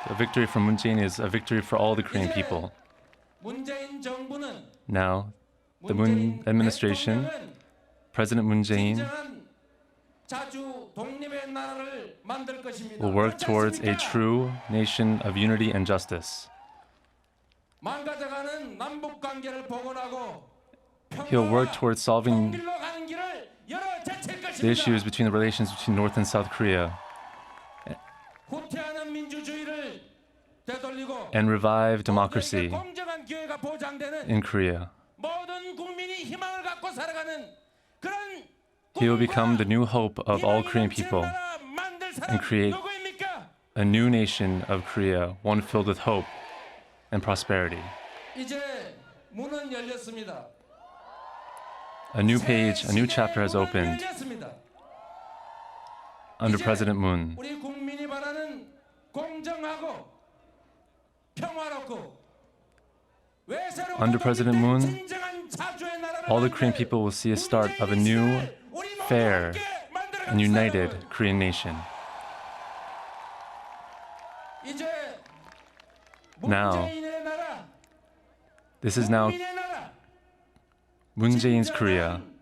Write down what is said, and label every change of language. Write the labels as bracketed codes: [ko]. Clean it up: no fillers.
[en] A victory for Moon Jae-in is a victory for all the Korean people. [ko] 문재인 정부는 [en] Now, the Moon administration, President Moon Jae-in, [ko] 진정한 자주 독립의 나라를 만들 것입니다. [en] will work towards a true nation of unity and justice. [ko] 망가져가는 남북 관계를 복원하고 [en] He'll work towards solving [ko] 통일로 가는 길을 열어젖힐 [en] the issues [ko] 것입니다. [en] between the relations between North and South Korea [ko] 후퇴하는 민주주의를 되돌리고 [en] and revive democracy [ko] 공정한 기회가 보장되는 [en] in Korea. [ko] 모든 국민이 희망을 갖고 살아가는 그런 [en] He will become the new hope of all Korean people and create a new nation of Korea, one filled with hope and prosperity. [ko] 이제 문은 열렸습니다. [en] A new page, a new chapter has opened under President Moon. [ko] 우리 국민이 바라는 공정하고 평화롭고 [en] Under President Moon, all the Korean people will see a start of a new, fair, and united Korean nation. Now, This is now Moon Jae-in's Korea.